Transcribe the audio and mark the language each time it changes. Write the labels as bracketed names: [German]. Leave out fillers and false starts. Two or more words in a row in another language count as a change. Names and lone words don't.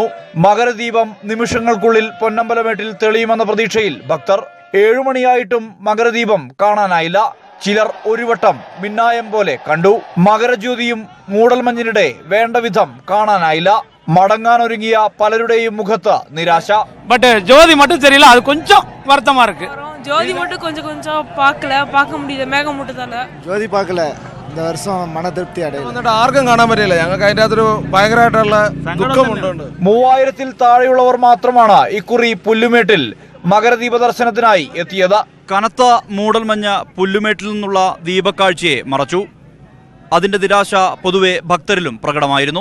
[Malayalam] മകരദീപം നിമിഷങ്ങൾക്കുള്ളിൽ പൊന്നമ്പലമേട്ടിൽ തെളിയുമെന്ന പ്രതീക്ഷയിൽ ഭക്തർ. 7 മണിയായിട്ടും മകരദീപം കാണാനായില്ല. ചിലർ ഒരു വട്ടം മിന്നായം പോലെ കണ്ടു. മകരജ്യോതിയും മൂടൽമഞ്ഞിനിടെ വേണ്ട വിധം കാണാനായില്ല. മടങ്ങാനൊരുങ്ങിയ പലരുടെയും മുഖത്ത് നിരാശ. [Tamil] பட் ஜோதி மட்டும் தெரியல, அது கொஞ்சம் வருத்தமா இருக்கு. ஜோதி மட்டும் கொஞ்சம் பார்க்க முடியல, மேகமூட்டத்தால ஜோதி பார்க்கல. இந்த வருஷம் மன திருப்தி அடையல. [Malayalam] ആർക്കും കാണാൻ പറ്റില്ല. ഞങ്ങൾക്ക് അതിന്റെ അകത്തൊരു ഭയങ്കരമായിട്ടുള്ള ദുഃഖമുണ്ട്. 3000-ൽ താഴെയുള്ളവർ മാത്രമാണ് ഇക്കുറി പുല്ലുമേട്ടിൽ മകരദീപ ദർശനത്തിനായി എത്തിയത്. കനത്ത മൂടൽമഞ്ഞ പുല്ലുമേട്ടിൽ നിന്നുള്ള ദീപക്കാഴ്ചയെ മറച്ചു. അതിന്റെ നിരാശ പൊതുവെ ഭക്തരിലും പ്രകടമായിരുന്നു.